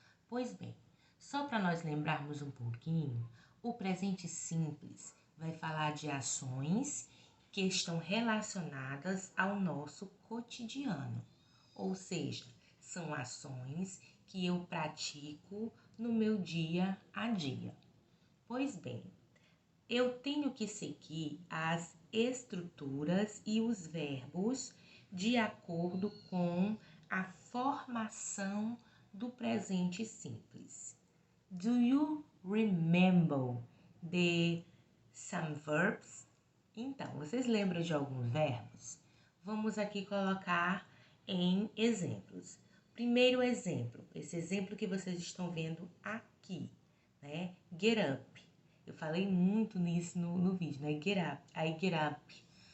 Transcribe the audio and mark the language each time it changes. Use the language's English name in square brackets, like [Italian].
[Portuguese] Pois bem, só para nós lembrarmos um pouquinho, o presente simples vai falar de ações que estão relacionadas ao nosso cotidiano, ou seja, são ações que eu pratico no meu dia a dia. Pois bem, eu tenho que seguir as estruturas e os verbos de acordo com a formação do presente simples. [English] Do you remember some verbs? [Portuguese] Então, vocês lembram de alguns verbos? Vamos aqui colocar em exemplos. Primeiro exemplo, esse exemplo que vocês estão vendo aqui, né? Get up. Eu falei muito nisso no vídeo, né? Get up. [English] I get up.